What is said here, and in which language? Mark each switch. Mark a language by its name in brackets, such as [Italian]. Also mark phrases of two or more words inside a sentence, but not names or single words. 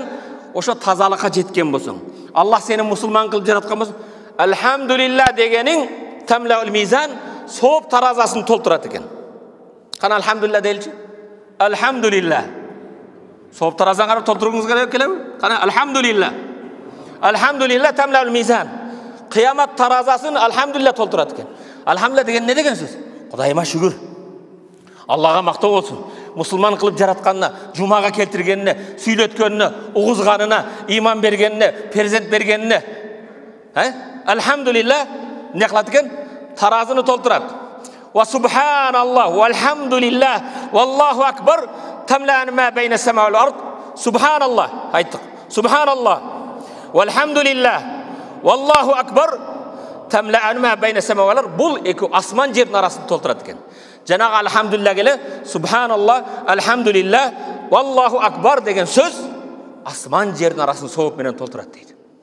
[Kyrgyz] Ошо тазалыкка жеткен болсоң, Аллах сени мусулман кылып жараткан болсо, алхамдулиллах дегениң [Arabic] تملأ الميزان, [Kyrgyz] сооп таразасын толтурат экен. Кана алхамдулиллах дейличи? Алхамдулиллах. Сооп таразаны карап толтуруңуз керек келеби? Кана алхамдулиллах. [Arabic] الحمد لله تملأ الميزان. [Kyrgyz] Кыямат таразасын алхамдулиллах толтурат экен. Алхамдулиллах деген не деген сөз? Кудайыма шүгүр. Аллага мактоо болсун. Мусулман кылып жаратканына, жумага келтиргенине, сүйлөткөнүнө, угузганына, иман бергенине, перзент бергенине. Алхамдулиллах не кылат экен? Таразыны толтурат. [Arabic] وسبحان الله والحمد لله والله أكبر تملآن ما بين السماء والأرض. [Kyrgyz] Субханаллах, айттык. [Arabic] سبحان الله والحمد لله والله أكبر تملآن ما بين السماء والأرض. [Kyrgyz] Бул эки асман жердин арасын толтурат экен. Жанагы алхамдулиллах келе, [Arabic] سبحان الله الحمد لله والله أكبر [Kyrgyz] деген сөз асман жердин арасын сооп менен толтурат дейт.